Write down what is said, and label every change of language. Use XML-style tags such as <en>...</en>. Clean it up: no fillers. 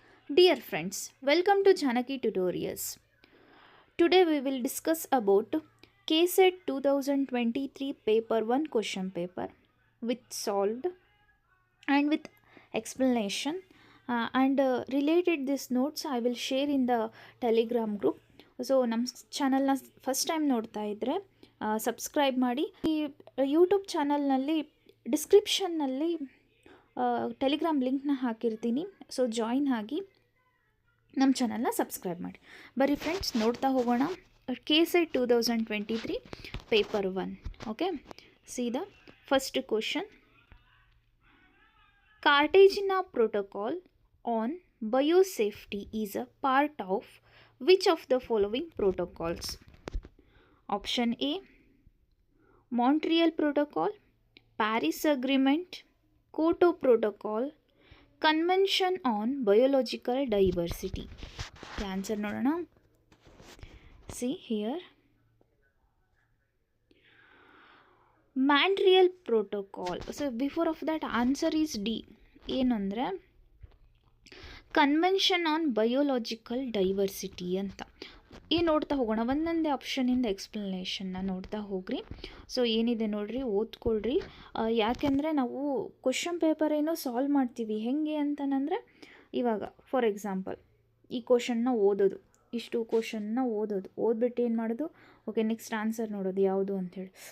<en>Dear friends, welcome to Janaki Tutorials. Today we will discuss about KSET 2023 paper 1 question paper with solved and with explanation and related these notes I will share in the Telegram group.</en> <kn>So ನಮ್ಮ ಚಾನಲ್ನ first time ನೋಡ್ತಾ ಇದ್ದರೆ subscribe ಮಾಡಿ. ಈ YouTube ಚಾನಲ್ನಲ್ಲಿ ಡಿಸ್ಕ್ರಿಪ್ಷನ್ನಲ್ಲಿ Telegram ಲಿಂಕ್ನ ಹಾಕಿರ್ತೀನಿ. So join ಆಗಿ ನಮ್ಮ ಚಾನಲ್ನ ಸಬ್ಸ್ಕ್ರೈಬ್ ಮಾಡಿ. ಬರೀ ಫ್ರೆಂಡ್ಸ್ ನೋಡ್ತಾ ಹೋಗೋಣ. KSET 2023 paper 1.</kn> <en>Okay, see the first question. Cartagena Protocol on Biosafety is a part of which of the following protocols? Option A, Montreal Protocol, Paris Agreement, Kyoto Protocol, Convention on Biological Diversity. The answer</en> <kn>ನೋಡೋಣ.</kn> <en>See here. Montreal Protocol. So before of that answer is D.</en> <kn>ಏನಂದರೆ convention on biological diversity ಅಂತ. ಏನು ನೋಡ್ತಾ ಹೋಗೋಣ, ಒಂದೊಂದೇ ಆಪ್ಷನಿಂದ ಎಕ್ಸ್ಪ್ಲನೇಷನ್ನ ನೋಡ್ತಾ ಹೋಗ್ರಿ. So ಏನಿದೆ ನೋಡ್ರಿ, ಓದ್ಕೊಳ್ರಿ. ಯಾಕೆಂದರೆ ನಾವು ಕ್ವಶನ್ ಪೇಪರ್ ಏನೋ ಸಾಲ್ವ್ ಮಾಡ್ತೀವಿ ಹೆಂಗೆ ಅಂತಂದರೆ, ಇವಾಗ ಫಾರ್ ಎಕ್ಸಾಂಪಲ್ ಈ ಕ್ವಶನ್ನ ಓದೋದು, ಇಷ್ಟು ಕ್ವಶನ್ನ ಓದ್ಬಿಟ್ಟು ಏನು ಮಾಡೋದು, ಓಕೆ ನೆಕ್ಸ್ಟ್ ಆನ್ಸರ್ ನೋಡೋದು ಯಾವುದು ಅಂಥೇಳಿ.</kn>